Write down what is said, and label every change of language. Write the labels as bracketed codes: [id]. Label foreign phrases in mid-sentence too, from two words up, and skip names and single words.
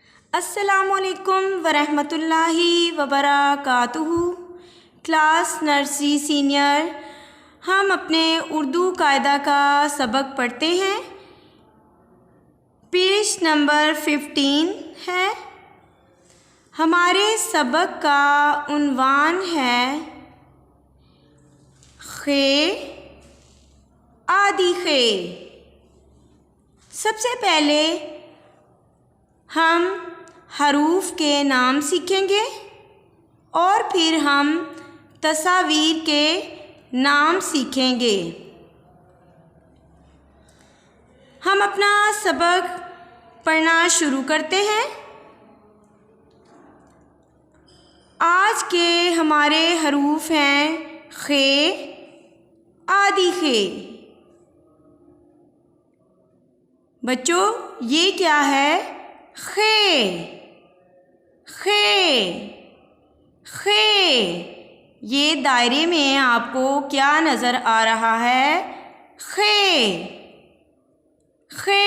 [ar] السلام علیکم ورحمة الله وبركاته. [en] class nursery senior [ur] ہم اپنے اردو قاعدہ کا سبق پڑھتے ہیں. [en] page number [ur] 15 है। ہمارے سبق کا عنوان ہے خے آدی خے. سب سے پہلے ہم حروف کے نام سیکھیں گے اور پھر ہم تصویر کے نام سیکھیں گے. ہم اپنا سبق پڑھنا شروع کرتے ہیں. آج کے ہمارے حروف ہیں خے آدی خے. بچو یہ کیا ہے? خے خے خے. یہ دائرے میں آپ کو کیا نظر آ رہا ہے? خے خے.